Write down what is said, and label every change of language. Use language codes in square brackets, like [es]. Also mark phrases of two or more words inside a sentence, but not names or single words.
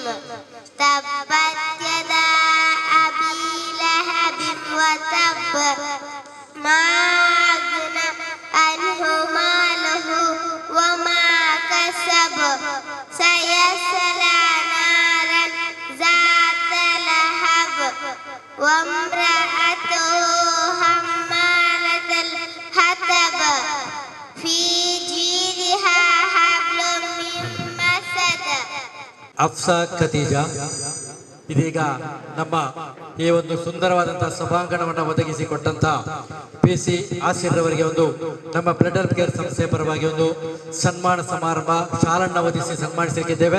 [ar] تبت يدا أبي لهب وتب ما أغنى عنه ماله وما كسب سيصلى نارا ذات لهب وامرأته حمالة الحطب في جيدها حبل من مسد. [kn] ಅಫ್ಸಾ ಖದೀಜಾ ಇದೀಗ ನಮ್ಮ ಈ ಒಂದು ಸುಂದರವಾದಂತಹ ಸಭಾಂಗಣವನ್ನು ಒದಗಿಸಿಕೊಟ್ಟಂತ PC ಆಸಿರ್ರವರಿಗೆ ಒಂದು ನಮ್ಮ ಬ್ಲಡ್ ಹೆಲ್ತ್ ಕೇರ್ ಸಂಸ್ಥೆಯ ಪರವಾಗಿ ಒಂದು ಸನ್ಮಾನ ಸಮಾರಂಭ ಶಾಲನ್ನು ಒದಗಿಸಿ ಸನ್ಮಾನಿಸಲಿದ್ದೇವೆ.